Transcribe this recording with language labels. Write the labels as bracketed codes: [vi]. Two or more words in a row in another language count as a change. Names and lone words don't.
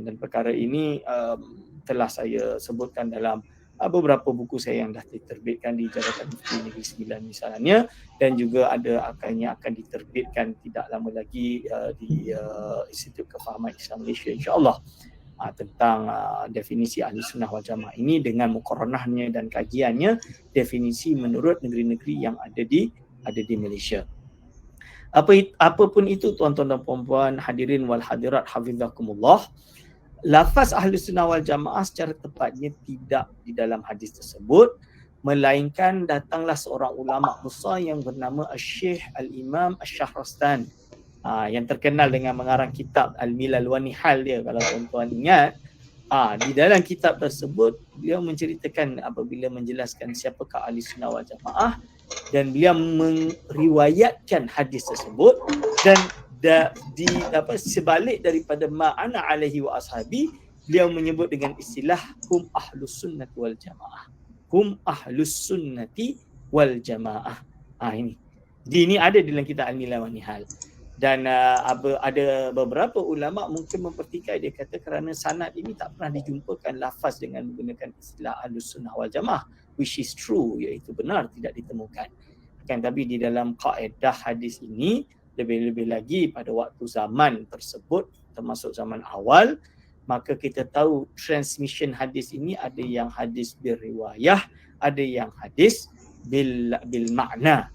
[ms] Dan perkara ini telah saya sebutkan dalam beberapa buku saya yang dah diterbitkan di Jabatan Mufti Negeri Sembilan misalnya, dan juga ada akan diterbitkan tidak lama lagi di Institut Kefahaman Islam Malaysia insya-Allah, tentang definisi ahli sunnah wal jamaah ini dengan muqaranahnya dan kajiannya, definisi menurut negeri-negeri yang ada di Malaysia. Apapun itu tuan-tuan dan puan-puan, [ar] hadirin wal hadirat hafizakumullah, [ms] lafaz ahli sunnah wal jamaah secara tepatnya tidak di dalam hadis tersebut, melainkan datanglah seorang ulama besar yang bernama Syekh Al-Imam Asy-Syahrastani, yang terkenal dengan mengarang kitab Al-Milal wa Nihal dia, kalau tuan-tuan ingat. Di dalam kitab tersebut beliau menceritakan apabila menjelaskan siapakah ahli sunnah wal jamaah, dan beliau meriwayatkan hadis tersebut, dan sebalik daripada [ar] ma'ana alaihi wa ashabi, [ms] beliau menyebut dengan istilah [ar] hum ahlus sunnati wal jamaah. Hum ahlus sunnati wal jamaah. [ms] Ini ada dalam kitab Al-Milal wa Nihal. Dan ada beberapa ulama mungkin mempertikai, dia kata kerana sanad ini tak pernah dijumpakan lafaz dengan menggunakan istilah [ar] ahlus sunnah wal jamaah, [en] which is true, [ms] iaitu benar, tidak ditemukan. Tapi di dalam kaedah hadis ini, lebih-lebih lagi pada waktu zaman tersebut, termasuk zaman awal, maka kita tahu transmission hadis ini ada yang hadis [ar] bil riwayah, [ms] ada yang hadis [ar] bil makna.